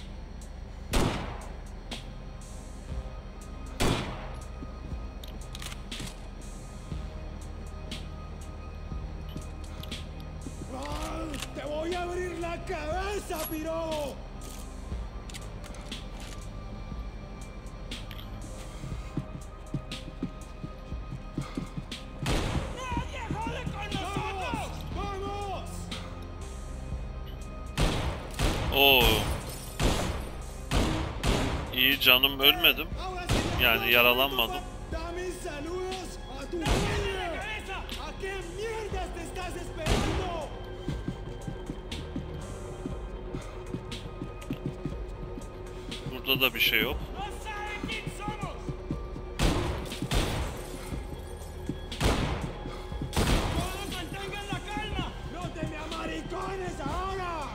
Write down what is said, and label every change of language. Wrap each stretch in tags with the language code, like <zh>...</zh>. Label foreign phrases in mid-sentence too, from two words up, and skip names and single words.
<es>¡Ah! ¡Te voy a abrir la cabeza, piro! ¡Nadie jode con nosotros! ¡Vamos!</es> <tr>Oo. İyi, canım ölmedim.</tr> <es>Ahora sí,</es> <tr>Yani yaralanmadım.</tr> <es>¡Dame saludos a tu madre! ¿A qué mierdas te estás esperando?</es> <tr>Burada da bir şey yok.</tr> <es>¡No saben quién somos! ¡Todos mantengan la calma! ¡No te me amaricones ahora!</es>